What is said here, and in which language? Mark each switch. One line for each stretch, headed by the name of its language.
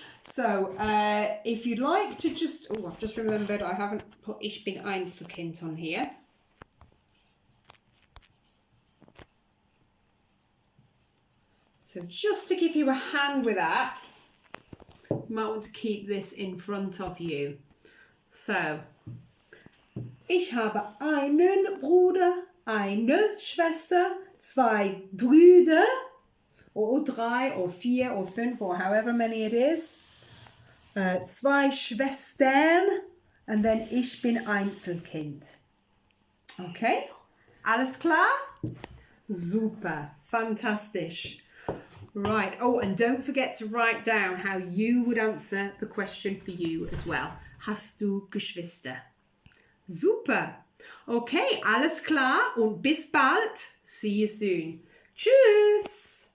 English: So if you'd like to just, I've just remembered I haven't put Ich bin Einzelkind on here. So just to give you a hand with that, you might want to keep this in front of you. So,
German: ich habe einen Bruder, eine Schwester, 2 Brüder,
English: or 3 or 4 or 5 or however many it is, 2 Schwestern, and then
German: ich bin Einzelkind. Okay, alles klar? Super, fantastisch.
English: Right, oh, and don't forget to write down how you would answer the question for you as well.
German: Hast du Geschwister? Super. Okay, alles klar und bis bald.
English: See you soon.
German: Tschüss.